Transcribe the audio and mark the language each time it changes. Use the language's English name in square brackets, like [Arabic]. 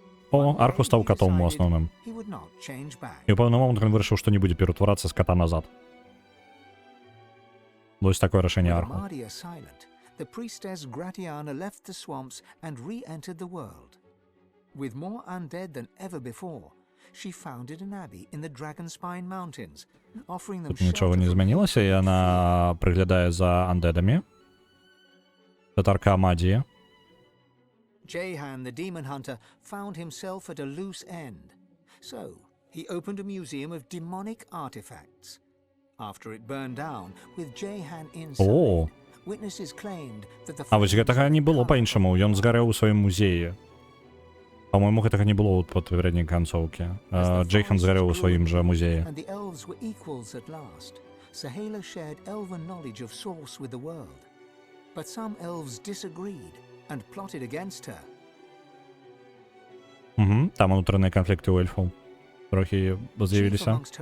[Belarusian] О, Арху стаў катом у асноўным. І ў пэўны момант ён вырашыў, што не будзе ператварацца з ката назад. Вось такое рашэнне Арху. [English] The priestess Gratiana left the swamps and re-entered the world. With more undead than ever before, she founded an abbey in the Dragonspine Mountains, offering them [Belarusian] Тут нічого не змянілася, і яна прыглядае за андедамі. Татарка Амадія. [English] Jehan, the demon hunter, found himself at a loose end. So, he opened a museum of demonic artifacts. After it burned down, with Jehan inside, witnesses claimed that the... [Belarusian] А вось гэтага не было па-іншаму, ён згарэў у сваім музеі. [Russian] По-моему, [Belarusian] гэтага не было ў папярэдняй канцоўкі. Джейхан згарэў у сваім жа музеі. [English] And the elves were equals at last. Sahala shared elven knowledge of source with the world. But some elves disagreed and plotted against her. [Belarusian] Там унутраныя канфлікты ў эльфаў трохі з'явіліся.